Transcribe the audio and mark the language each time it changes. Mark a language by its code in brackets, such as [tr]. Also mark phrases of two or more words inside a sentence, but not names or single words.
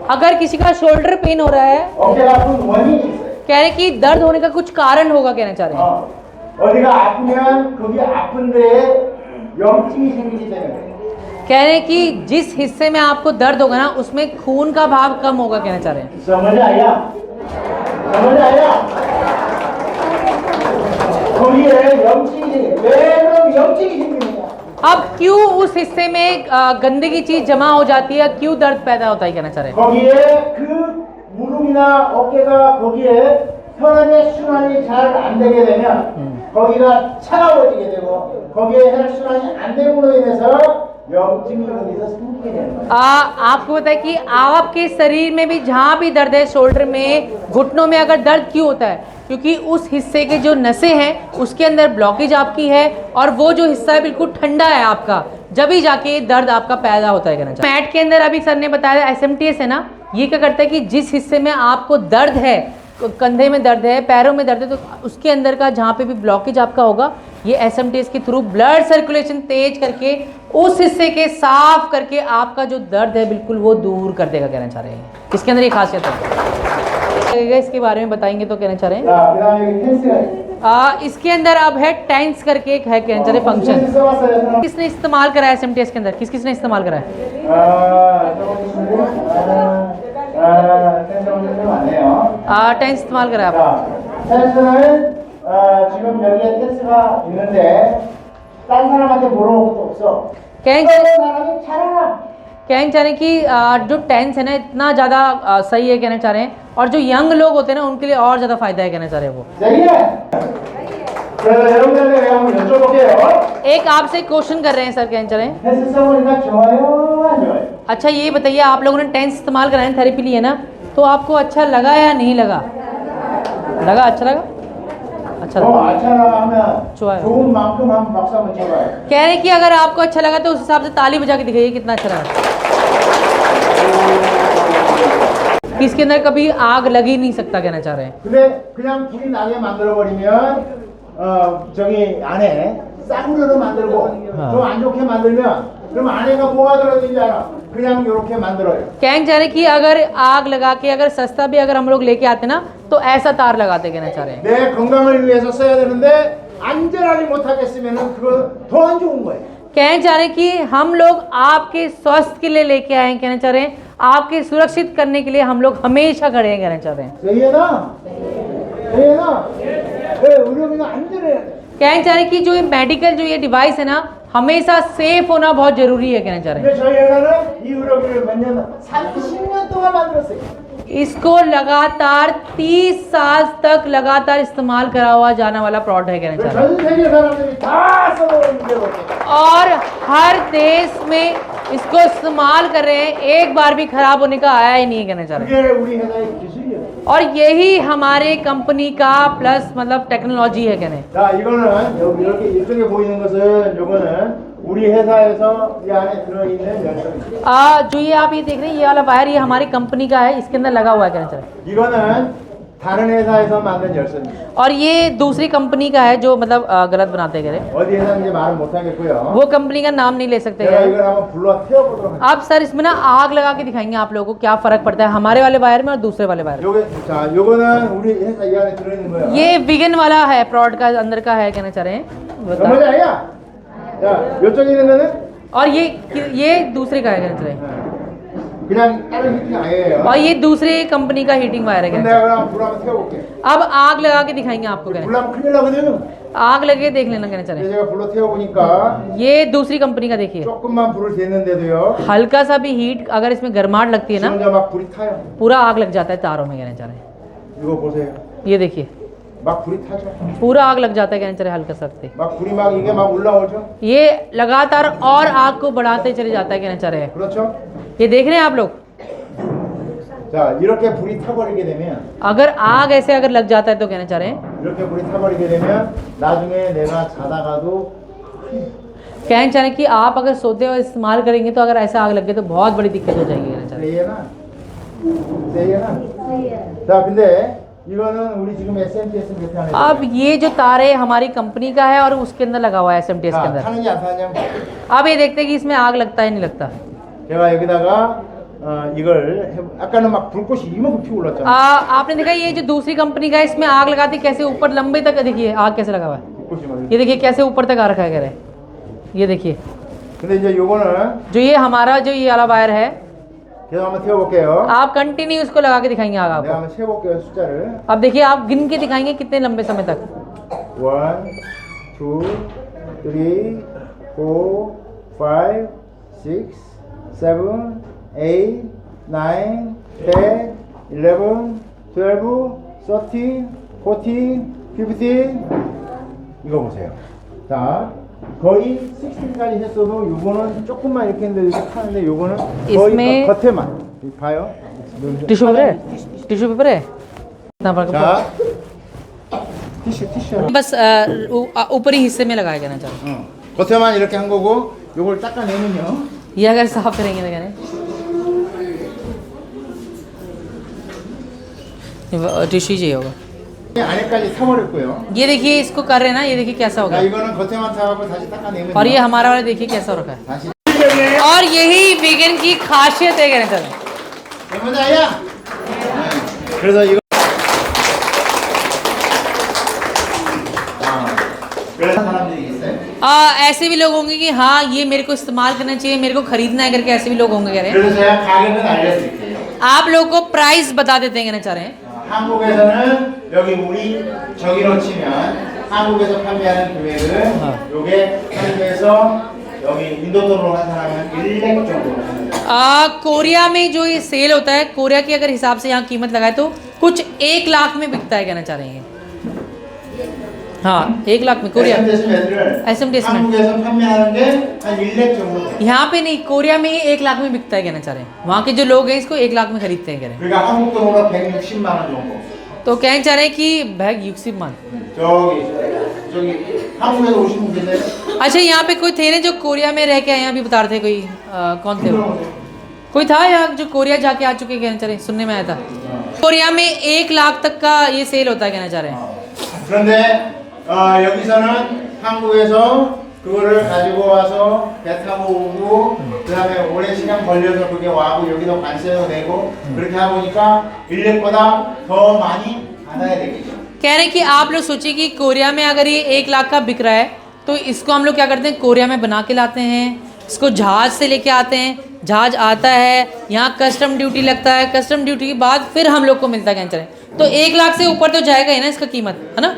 [hi] अगर किसी का [en] shoulder pain [hi] हो रहा है, कह रहे कि दर्द होने का कुछ कारण होगा कहना चाह रहे हैं। कह रहे हैं कि जिस हिस्से में आपको दर्द होगा ना, उसमें खून का भाव कम होगा कहना चाह रहे हैं। समझ आया? समझ आया? [ko] 거기에 염증이 왜 그럼 염증이 생깁니까? [hi] अब क्यों उस हिस्से में गंदगी चीज जमा हो जाती है, क्यों दर्द पैदा होता है, कहना चाह रहे हैं? [ko] 거기에 그 무릎이나 어깨가 거기에 혈액의 순환이 잘 안 되게 되면 거기가 차가워지게 되고 거기에 혈액 순환이 안 됨으로 인해서 염증이 거기서 생기게 되는 거예요. [hi] आपको पता है कि आपके शरीर में भी जहाँ भी दर्द है, शोल्डर में, घुटनों में अगर दर्द क्यों होता है, क्योंकि उस हिस्से के जो नसें हैं उसके अंदर ब्लॉकेज आपकी है और वो जो हिस्सा है बिल्कुल ठंडा है आपका, जब ही जाके दर्द आपका पैदा होता है, कहना चाहिए। मैट के अंदर अभी सर ने बताया SMTS है ना, ये क्या करता है कि जिस हिस्से में आपको दर्द है, कंधे में दर्द है, पैरों में दर्द है, तो उसके अंदर का जहाँ पे भी ब्लॉकेज आपका होगा, ये SMTS के थ्रू [en] blood circulation [hi] तेज करके उस हिस्से के साफ करके आपका जो दर्द है बिल्कुल वो दूर कर देगा, कहना चाह रहे हैं। इसके अंदर ये खासियत है, इसके बारे में बताएंगे तो कहना चाह रहे हैं। [ko] 자, 그다음에 여기 펜스가 있어요. [hi] इसके अंदर अब है टेंस करके एक है, कहना चाह रहे फंक्शन। [ko] 써봤어요. [hi] किसने इस्तेमाल करा है SMTS के अंदर, किस किसने इस्तेमाल करा है? [ko] 펜스가 맞네요. [hi] टेंस इस्तेमाल करा है आप? [ko] 자, 펜스는 지금 여기에 펜스가 있는데 딴 사람한테 물어볼 것도 없어. [hi] कहना [ko] 사람이 잘 알아. [hi] चाह रहे हैं कि जो टेंस है ना इतना ज़्यादा सही है, कहना चाह रहे हैं, और जो यंग लोग होते हैं ना उनके लिए और ज़्यादा फायदा है, कहना चाह रहे हैं वो। सही है। [ko] 그래서 여러분들에게 내가 한번 여쭤볼게요. [hi] एक आपसे क्वेश्चन कर रहे हैं सर, कहना चाह रहे हैं। [ko] 펜스 써보니까 좋아요, 안 좋아요? [hi] अच्छा ये बताइए, आप लोगों ने टेंस इस्तेमाल कराया, थेरेपी ली है ना, तो आपको अच्छा लगा या नहीं लगा? लगा, अच्छा लगा, अच्छा लगा। अच्छा लगा हमें [ko] 좋아요। 좋은 만큼 हम 박수 한번 쳐봐요। [hi] कह रहे हैं कि अगर आपको अच्छा लगा तो उस हिसाब से ताली बजा के दिखाइए कितना अच्छा लगा। इसके अंदर कभी आग लग ही नहीं सकता, कहना चाह रहे हैं। [ko] 근데 그냥 불이 나게 만들어 버리면 저기 안에 쌍으로 만들고 좀 안 좋게 만들면 그럼 안에가 뭐가 들어있는지 알아? 그냥 이렇게 만들어요। [hi] कहना चाह रहे हैं कि अगर आग लगा के, अगर सस्ता भी अगर हम लोग लेके आते ना तो ऐसा तार लगाते, कहना चाह रहे हैं। [ko] 내 건강을 위해서 써야 되는데 안전하지 못하겠으면은 그거 더 안 좋은 거예요। [hi] कहना चाह रहे हैं कि हम लोग आपके स्वास्थ्य के लिए लेके आए हैं, कहना चाह रहे हैं आपके सुरक्षित करने के लिए हम लोग हमेशा खड़े हैं, कहना चाह रहे हैं। सही है ना? सही है ना? [ko] 의료비는 안전해야 돼। [hi] कहना चाह रहे हैं कि जो ये मेडिकल जो ये डिवाइस है ना हमेशा सेफ होना बहुत जरूरी है, कहना चाह रहे हैं। [ko] 근데 저희 회사는 이 의료비를 몇 년, 30년 동안 만들었어요। [hi] इसको लगातार 30 साल तक लगातार इस्तेमाल करा हुआ जाने वाला प्रोडक्ट है, कहना चाह रहे हैं। [ko] 전 세계 사람들이 다 써보는 게 [hi] और हर देश में इसको इस्तेमाल कर रहे हैं, एक बार भी खराब होने का आया ही नहीं है, कहना चाह रहे हैं। [ko] 그게 우리 회사의 기술이에요। [hi] और यही हमारे कंपनी का प्लस मतलब टेक्नोलॉजी है, कहने। [ko] 자, 이거는 여기 이렇게 이쪽에 보이는 것은 요거는 우리 회사에서 이 안에 들어있는 열선입니다। [hi] जो ये आप ये देख रहे हैं ये वाला वायर, ये हमारी कंपनी का है, इसके अंदर लगा हुआ है, कहना चाह रहे हैं। [ko] 이거는 다른 회사에서 만든 열선입니다। [hi] और ये दूसरी कंपनी का है जो मतलब गलत बनाते कह रहे हैं। [ko] 어디 회사인지 말은 못 하겠고요। [hi] वो कंपनी का नाम नहीं ले सकते [ko] 제가 [hi] हैं। [ko] 이걸 한번 불러 태워보도록 하겠습니다। [hi] आप सर इसमें ना आग लगा के दिखाएंगे आप लोगों को क्या फर्क पड़ता है हमारे वाले वायर में और दूसरे वाले वायर में। [ko] 요게 자, 요거는 우리 회사 이 안에 들어있는 거예요। [hi] ये विगन वाला है, प्रोडक्ट का अंदर का है, कहना चाह रहे हैं। समझ आया? [ko] 자, 요쪽에 있는 거는 [hi] और ये दूसरे का है, कहना चाह रहे हैं। [ko] 그냥 다른 히팅 아니에요। [hi] और ये दूसरे कंपनी का हीटिंग वायर है, कहना [ko] 내가 [hi] चाह रहे [ko] 그럼 불 한번 태워볼게। [hi] हैं। अब आग लगा के दिखाएंगे आपको, कहना [ko] 불나면 큰일 나거든। [hi] आग लगे देख लेना, कहना चाह रहे हैं। [ko] 제가 불러 태워보니까 [hi] ये दूसरी कंपनी का देखिए, [ko] 조금만 불을 댔는데도요। [hi] हल्का सा भी हीट अगर इसमें गर्माहट लगती है ना [ko] 지금 막 불이 타요। [hi] पूरा आग लग जाता है तारों में, कहना चाह रहे हैं। [ko] 이거 보세요। [hi] ये देखिए [ko] 막 불이 타죠। [hi] पूरा आग लग जाता है, कहना चाह रहे हैं हल्का सकते। [ko] 막 불이 막 이게 막 올라오죠। [hi] ये लगातार और आग को बढ़ाते चले जाता है, कहना चाह रहे हैं। [ko] 그렇죠? [hi] ये देख रहे हैं आप लोग, [ko] 자, 이렇게 불이 타버리게 되면 [hi] अगर आग ऐसे अगर लग जाता है तो कहना चाह रहे हैं, [ko] 이렇게 불이 타버리게 되면 나중에 내가 자다가도 [hi] कहना चाह रहे हैं कि आप अगर सोते हुए इस्तेमाल करेंगे तो अगर ऐसा आग लग गई तो बहुत बड़ी दिक्कत हो जाएगी, कहना चाह रहे हैं। सही है ना? [ko] 자, 근데 이거는 우리 지금 SMTS 밑에 안에 [hi] अब ये जो तार है हमारी कंपनी का है और उसके अंदर लगा हुआ है SMTS के अंदर। [ko] 타는지 안 타냐? [hi] अब ये देखते हैं कि इसमें आग लगता है नहीं लगता। [ko] 제가 여기다가 이걸 아까는 막 불꽃이 이만큼 피어 올랐잖아. [hi] आपने देखा ये जो दूसरी कंपनी का है इसमें आग लगाती कैसे ऊपर लंबे तक, देखिए आग कैसे लगा हुआ है, [ko] 불꽃이 막. [hi] ये देखिए कैसे ऊपर तक आ रखा है, कह रहे हैं। ये देखिए [ko] 근데 이제 요거는 [hi] जो ये हमारा जो ये वाला वायर है, [ko] 제가 한번 태워볼게요. [hi] आप कंटिन्यू इसको लगा के दिखाएंगे आग [ko] 내가 [hi] आपको। [ko] 한번 세볼게요 숫자를. [hi] अब देखिए आप गिन के दिखाएंगे कितने लंबे समय तक। [ko] 1, 2, 3, 4 5 6 7 8 9 10 11 12 13 14 15 이거 보세요. 자, 거의 16까지 했어도 요거는 조금만 이렇게 했는데 이렇게 타는데 요거는 거의 [hi] इसमें- [ko] 겉에만 봐요. [en] tissue paper [hi] है टिश्यू पेपर है इतना बड़ा [ko] 자, 티슈. [hi] बस ऊपरी हिस्से में लगाया जाना चाहिए [ko] 겉에만 이렇게 한 거고 요걸 닦아내면요. [hi] ये अगर साफ करेंगे तो करें टिश्यू चाहिए होगा [ko] 안에까지 타버렸고요. [hi] ये देखिए इसको कर रहे हैं ना ये देखिए कैसा [ko] 자, [hi] होगा [ko] 이거는 겉에만 타고 다시 닦아내면요. [hi] और ये हमारा वाला देखिए कैसा हो रखा है [ko] 다시 [hi] और यही वीगन की खासियत है कहना चाहिए [ko] 해보자야. 그래서 이거 그런 사람들이 있어요. [hi] ऐसे भी लोग होंगे कि हाँ ये मेरे को इस्तेमाल करना चाहिए मेरे को खरीदना है करके ऐसे भी लोग होंगे कह रहे हैं [ko] 그래서 제가 가격은 알려드릴게요. [hi] आप लोगों को प्राइस बता देते हैं कहना चाह रहे हैं [ko] 한국에서는 여기 우리 저기로 치면 한국에서 판매하는 금액은 요게 한국에서 여기 인도 돈으로 환산하면 1렉 정도 합니다. [hi] कोरिया में जो ये सेल होता है कोरिया के अगर हिसाब से यहाँ कीमत लगाए तो कुछ 1 लाख में बिकता है कहना चाह रहे हैं हाँ 1 लाख में कोरिया [ko] SM 데시벨을 한국에서 판매하는 게 한 1렉 정도 돼요. [hi] यहाँ पे नहीं कोरिया में ही 1 लाख में बिकता है कहना चाह रहे हैं वहाँ के जो लोग हैं इसको 1 लाख में खरीदते हैं कह रहे हैं [ko] 그러니까 한국 돈으로 160만 원 정도. [hi] तो कहना चाह रहे हैं कि [ko] 백육십만 저기 한국에서 오신 분 계세요? [hi] अच्छा यहाँ पे कोई थे ना जो कोरिया में रह के आए हैं अभी बता रहे थे कोई कौन थे वो? कोई था यहाँ जो कोरिया जाके आ चुके कहना चाह रहे हैं सुनने में आया था कोरिया में 1 लाख तक का ये सेल होता है कहना चाह रहे हैं [ko] 그런데 여기서는 한국에서 그거를 가지고 와서 배 타고 오고 그다음에 오랜 시간 걸려서 그게 와고 여기도 관세도 내고 그렇게 하다 보니까 일렉보다 더 많이 받아야 되겠죠. [hi] कह रहे हैं कि आप लोग सोचिए कि कोरिया में अगर ये 1 लाख का बिक रहा है तो इसको हम लोग क्या करते हैं कोरिया में बना के लाते हैं इसको जहाज से लेके आते हैं जहाज आता है यहाँ [en] custom duty [hi] लगता है [en] custom duty [hi] के बाद फिर हम लोग को मिलता है कहना चाह रहे हैं तो 1 लाख से ऊपर तो जाएगा ही ना इसका कीमत है ना